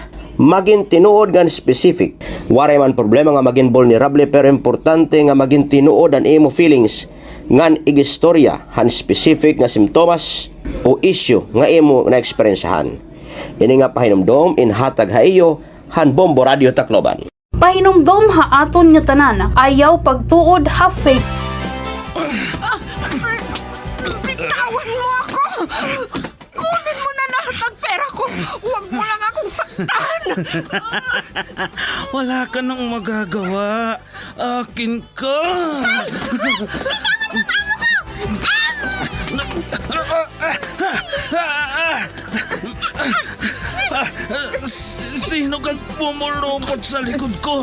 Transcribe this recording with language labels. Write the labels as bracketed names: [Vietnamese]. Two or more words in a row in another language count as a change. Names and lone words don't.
[Waray] Maging tinuod ngan specific. Waray man problema nga maging vulnerable pero importante nga maging tinuod ang imo feelings ngan igistorya han specific nga simptomas o issue nga imo na eksperyensahan. Ini nga pahinumdom in hatag ha iyo han Bombo Radio Tacloban. Pahinumdom ha aton nga tanan, ayaw pagtuod ha fake. [Filipino] Bitawan mo ako! Kunin mo na lahat ng pera ko! Huwag mo lang akong saktan! Wala ka nang magagawa. Akin ka. Sino kang pumulupot sa likod ko?